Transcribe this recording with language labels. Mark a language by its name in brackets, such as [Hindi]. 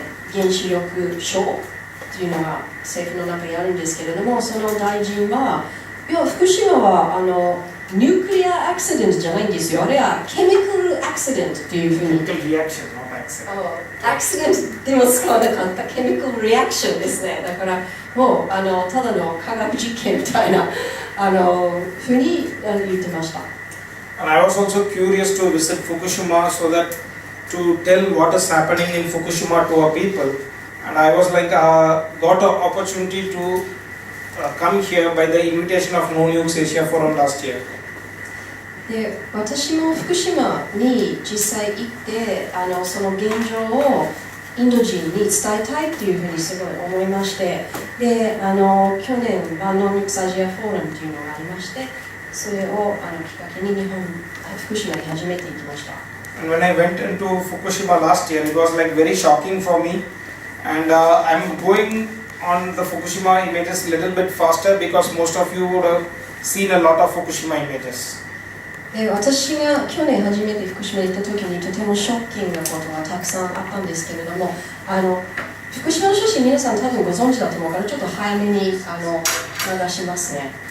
[Japanese] 原子力省というのが政府の中にあるんですけれども、その大臣はいや福島はニュークリアアクシデントじゃないんですよ、あれはケミカルアクシデントというふうにアクシデントでも使わなかったケミカルリアクションですね。だからもうただの科学実験みたいなふうに言ってました。 [English] And I was also curious to visit Fukushima so that to tell what is happening in Fukushima to our people. And I was like got an opportunity to come here by the invitation of No Nukes Asia Forum last year. [Japanese] で私も福島に実際行ってその現状をインド人に伝えたいっていうふうにすごい思いまして、で去年ノーニックスアジアフォーラムっていうのがありまして、それをきっかけに福島に初めて行きました。 [English] And when I went into Fukushima last year, it was like very shocking for me, and I'm going on the Fukushima images a little bit faster because most of you would have seen a lot of Fukushima images. [Japanese] で私が去年初めて福島に行った時にとてもショッキングなことがたくさんあったんですけれども、福島の写真皆さん多分ご存知だと思うからちょっと早めに流しますね。